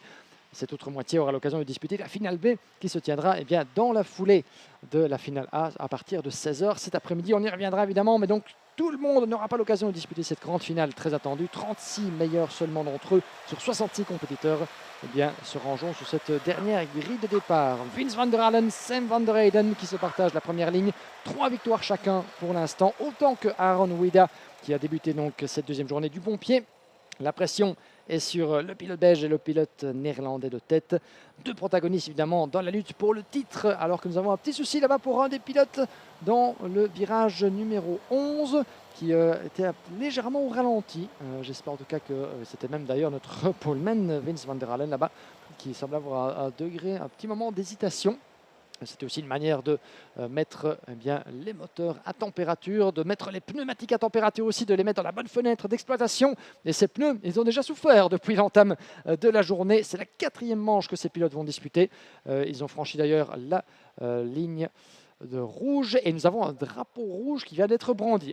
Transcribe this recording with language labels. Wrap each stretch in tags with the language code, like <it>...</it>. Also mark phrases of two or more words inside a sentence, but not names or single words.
<fr>Cette autre moitié aura l'occasion de disputer la finale B qui se tiendra eh bien, dans la foulée de la finale A à partir de 16h cet après-midi. On y reviendra évidemment, mais donc tout le monde n'aura pas l'occasion de disputer cette grande finale très attendue. 36 meilleurs seulement d'entre eux sur 66 compétiteurs eh bien, se rangeons sur cette dernière grille de départ. Vince van der Allen, Sam van der Eyden qui se partagent la première ligne. 3 victoires chacun pour l'instant, autant que Aaron Wida qui a débuté donc cette deuxième journée du bon pied. La pression est sur le pilote belge et le pilote néerlandais de tête. Deux protagonistes évidemment dans la lutte pour le titre, alors que nous avons un petit souci là-bas pour un des pilotes dans le virage numéro 11 qui était légèrement au ralenti. J'espère en tout cas que c'était même d'ailleurs notre poleman Vince van der Allen là-bas qui semble avoir un petit moment d'hésitation. C'était aussi une manière de mettre eh bien, les moteurs à température, de mettre les pneumatiques à température aussi, de les mettre dans la bonne fenêtre d'exploitation. Et ces pneus, ils ont déjà souffert depuis l'entame de la journée. C'est la quatrième manche que ces pilotes vont disputer. Ils ont franchi d'ailleurs la ligne de rouge et nous avons un drapeau rouge qui vient d'être brandi.</fr>